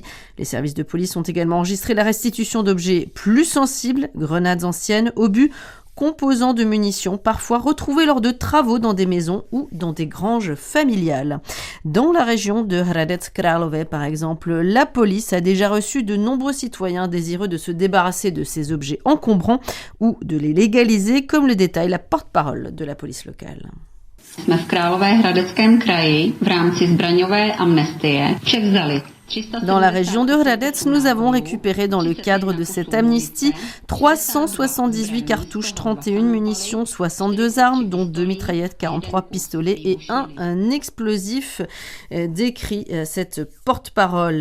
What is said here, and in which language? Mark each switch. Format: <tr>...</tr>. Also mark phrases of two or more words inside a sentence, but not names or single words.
<fr>Les services de police ont également enregistré la restitution d'objets plus sensibles, grenades anciennes, obus, composants de munitions, parfois retrouvés lors de travaux dans des maisons ou dans des granges familiales. Dans la région de Hradec Králové, par exemple, la police a déjà reçu de nombreux citoyens désireux de se débarrasser de ces objets encombrants ou de les légaliser, comme le détaille la porte-parole de la police locale.</fr> <cs>Jsme v Královéhradeckém kraji v rámci zbraňové amnestie převzali.</cs> <fr>Dans la région de Hradec, nous avons récupéré dans le cadre de cette amnistie 378 cartouches, 31 munitions, 62 armes, dont 2 mitraillettes, 43 pistolets et un explosif, décrit cette porte-parole.</fr>